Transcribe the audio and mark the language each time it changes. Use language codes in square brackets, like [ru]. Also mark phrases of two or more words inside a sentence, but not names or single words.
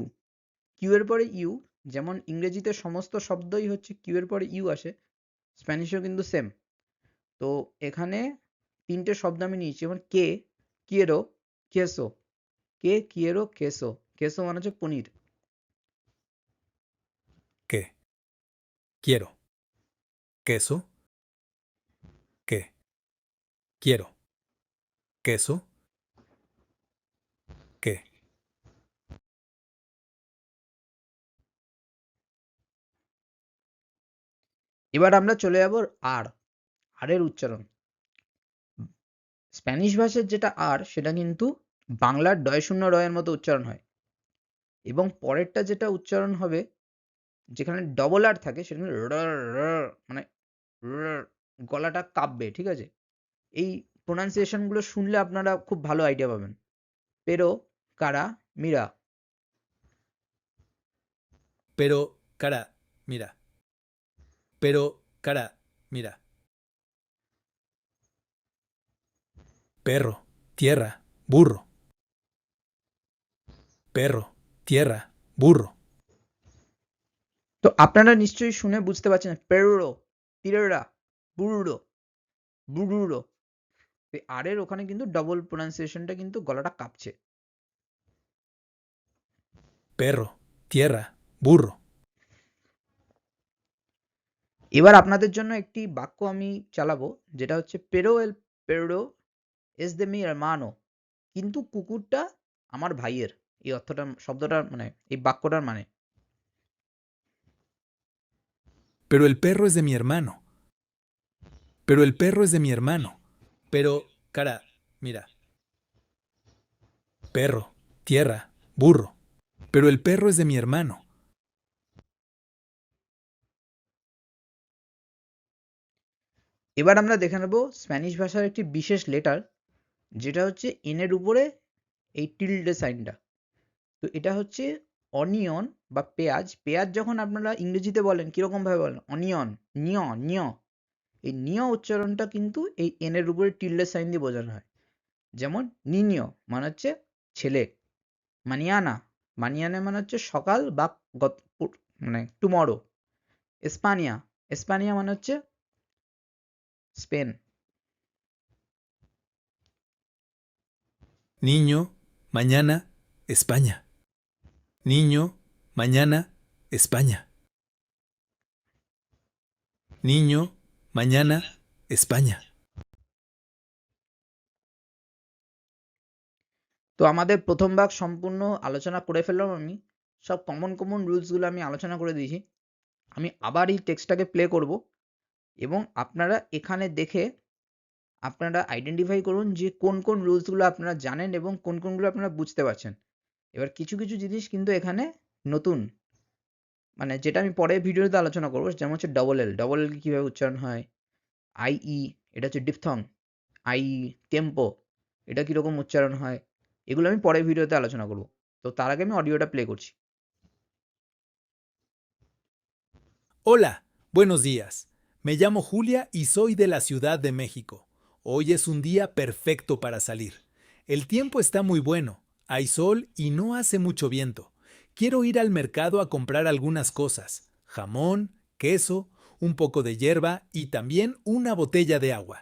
[bn] কিউ এর পরে ইউ, যেমন ইংরেজিতে সমস্ত শব্দই হচ্ছে কিউ এর পরে ইউ আসে, স্প্যানিশেও কিন্তু সেম। তো এখানে তিনটে শব্দ আমি নিয়েছি, যেমন [es] que, quiero, queso. que, quiero, queso. [bn] কেসো মানে হচ্ছে পনির। [es] que, quiero, queso, que, quiero, queso, que, [bn] এবার আমরা চলে যাব আর, আর এর উচ্চারণ। স্প্যানিশ ভাষার যেটা আর সেটা কিন্তু বাংলার ডয় শূন্য র এর মতো উচ্চারণ হয়, এবং পরেরটা যেটা উচ্চারণ হবে যেখানে ডবল আর থাকে সেখানে র, র, মানে র, গলাটা কাঁপবে, ঠিক আছে? এই প্রোনাউন্সিয়েশন গুলো শুনলে আপনারা খুব ভালো আইডিয়া পাবেন। [es] pero, cara, mira. pero, cara, mira, pero, cara, mira, perro, tierra, burro, perro, tierra, burro, [bn] তো আপনারা নিশ্চয়ই শুনে বুঝতে পারছেন, [es] perro, tierra, burro, burro. [bn] এই আর এর ওখানে কিন্তু ডবল প্রোনাউন্সিয়েশনটা কিন্তু গলাটা কাঁপছে। [es] perro, tierra, burro. [bn] এবার আপনাদের জন্য একটি বাক্য আমি চালাবো, যেটা হচ্ছে [es] pero el perro es de mi hermano, [bn] কিন্তু কুকুরটা আমার ভাইয়ের। এই অর্থটা, শব্দটার মানে, এই বাক্যটার মানে। [es] Pero el perro es de mi hermano. Pero el perro es de mi hermano. Pero, cara, mira. Perro, tierra, burro. Pero el perro es de mi hermano. [bn] এবার আমরা দেখে নেব স্প্যানিশ ভাষার একটি বিশেষ লেটার, যেটা হচ্ছে এন এর উপরে এই টিল্ডে সাইনটা। তো এটা হচ্ছে অনিয়ন বা পেঁয়াজ। পেঁয়াজ যখন আপনারা ইংরেজিতে বলেন কিরকম ভাবে বলেন? অনিয়ন, নিয়, নিয়। এই নিয় উচ্চারণটা কিন্তু এই এন এর উপরে টিল্ডে সাইন দিয়ে বোঝানো হয়। যেমন নিনিয় মানে হচ্ছে ছেলে, [es] mañana, mañana [bn] মানে হচ্ছে সকাল বা মানে টুমরো। [es] España, España [bn] মানে হচ্ছে স্পেন। [es] Niño, mañana, España. Niño, mañana, España. Niño, mañana, España. [bn] তো আমাদের প্রথম ভাগ সম্পূর্ণ আলোচনা করে ফেললাম আমি। সব [en] common rules [bn] আমি আলোচনা করে দিয়েছি। আমি আবার এই টেক্সটটাকে প্লে করব এবং আপনারা এখানে দেখে আপনারা আইডেন্টিফাই করুন যে কোন রুলসগুলো আপনারা জানেন এবং কোনগুলো আপনারা বুঝতে পারছেন। এবার কিছু জিনিস কিন্তু এখানে নতুন, মানে যেটা আমি পরের ভিডিওতে আলোচনা করব, যেমন হচ্ছে [en] double L. double L [bn] কিভাবে উচ্চারণ হয়, আই এটা হচ্ছে ডিপথং, আই টেম্পো এটা কিরকম উচ্চারণ হয়, এগুলো আমি পরের ভিডিওতে আলোচনা করব। তো তার আগে আমি অডিওটা প্লে করছি। [es] Hola, buenos días. Me llamo Julia y soy de la Ciudad de México. Hoy es un día perfecto para salir. El tiempo está muy bueno, hay sol y no hace mucho viento. Quiero ir al mercado a comprar algunas cosas: jamón, queso, un poco de hierba y también una botella de agua.